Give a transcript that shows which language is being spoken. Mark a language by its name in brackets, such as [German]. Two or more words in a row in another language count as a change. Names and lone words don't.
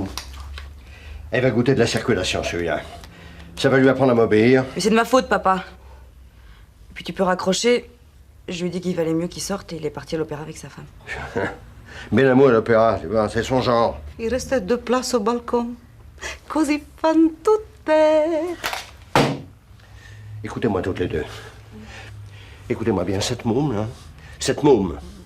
[French] Elle va goûter de la circulation, celui-là. Ça va lui apprendre à m'obéir. Mais c'est de ma faute, papa. Et puis tu peux raccrocher. Je lui ai dit qu'il valait mieux qu'il sorte et il est parti à l'opéra avec sa femme. Benamou à l'opéra, tu vois, c'est son genre. Il restait 2 places au balcon. Così fan tutte. Écoutez-moi toutes les deux. Écoutez-moi bien, cette môme, là. Cette môme.